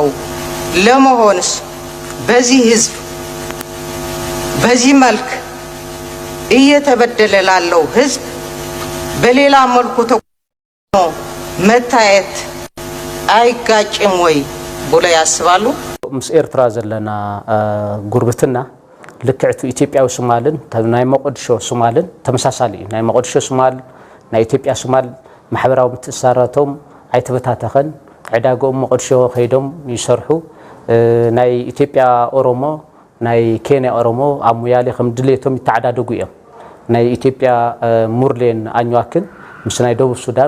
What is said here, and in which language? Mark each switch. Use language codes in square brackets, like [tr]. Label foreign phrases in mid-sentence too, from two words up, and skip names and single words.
[am] ለመሆንስ በዚህ ህዝብ በዚህ መልክ እየተበደለ ላለው ህዝብ በሌላ መልኩ መታየት አይጋጭም ወይ ብሎ ያስባሉ? [ti] ምስ ኤርትራ ዘለና ጉርብትና ልክዕቱ ኢትዮጵያዊ ሶማልን ናይ መቆድሾ ሶማልን ተመሳሳሊ ናይ መቆድሾ ሶማል ናይ ኢትዮጵያ ሶማል ማሕበራዊ ምትእስሳራቶም አይተበታተኸን ዕዳጎም መቆድሾ ኸይዶም ይሰርሑ ናይ ኢትዮጵያ ኦሮሞ ናይ ኬንያ ኦሮሞ አሙያሌ ከም ድሌቶም ይተዓዳደጉ እዮም ናይ ኢትዮጵያ ሙርሌን አኝዋክን ምስ ናይ ደቡብ ሱዳን